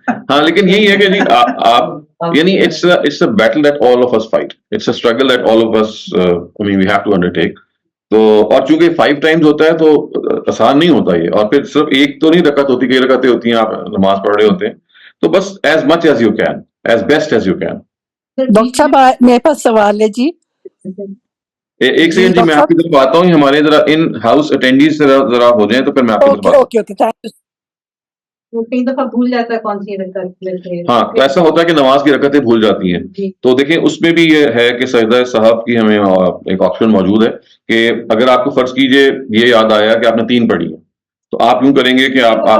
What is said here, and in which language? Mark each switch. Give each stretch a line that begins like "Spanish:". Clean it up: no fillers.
Urdu: ہاں لیکن یہی ہے کہ جی آپ یعنی
English: it's a battle that all of us fight, it's a struggle that all of us I mean we have to undertake.
Urdu: تو اور چونکہ
English: 5 times
Urdu: ہوتا ہے تو آسان نہیں ہوتا یہ, اور پھر صرف ایک تو نہیں رکعت ہوتی, کئی رکعتیں ہوتی ہیں, آپ نماز پڑھ رہے ہوتے ہیں. تو بس
English: as much as you can, as best as you can.
Urdu: Doctor صاحب میرے پاس سوال ہے جی. ایک سیکنڈ جی, میں آپ کی طرف آتا ہوں. ہمارے ذرا ان ہاؤس اٹینڈیز ذرا ہو جائیں تو پھر میں آپ کی طرف آتا ہوں.
English: Okay thank you.
Urdu: وہ کئی دفعہ بھول جاتا ہے کون سی رکعت. ہاں تو ایسا ہوتا ہے کہ نماز کی رکعتیں بھول جاتی ہیں. تو دیکھیں اس میں بھی یہ ہے کہ سجدہ صحف کی ہمیں ایک آپشن موجود ہے کہ اگر آپ کو فرض کیجئے یہ یاد آیا کہ آپ نے 3 پڑھی ہے, تو آپ یوں کریں گے کہ آپ